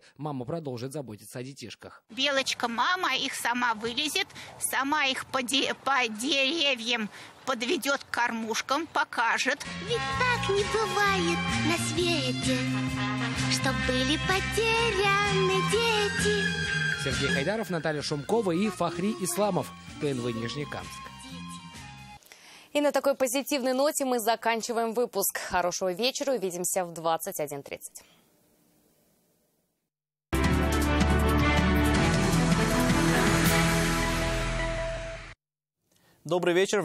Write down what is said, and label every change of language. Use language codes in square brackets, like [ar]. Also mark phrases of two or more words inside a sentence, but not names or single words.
[ru] Мама продолжит заботиться о детишках. Белочка-мама их сама вылезет, сама их по деревьям подведет к кормушкам, покажет. Ведь так не бывает на свете, чтоб были потеряны дети. Сергей Хайдаров, Наталья Шумкова и Фахри Исламов. ТНВ Нижнекамск. И на такой позитивной ноте мы заканчиваем выпуск. Хорошего вечера. Увидимся в 21:30. Добрый вечер.